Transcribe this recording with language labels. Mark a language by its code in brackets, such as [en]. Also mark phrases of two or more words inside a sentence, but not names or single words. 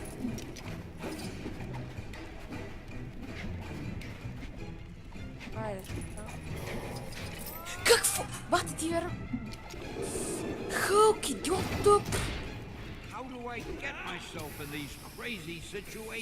[bg] Айде. Какво? Бате ти вера! Хълк, идиот тук! [en] How do I get myself in these crazy situations?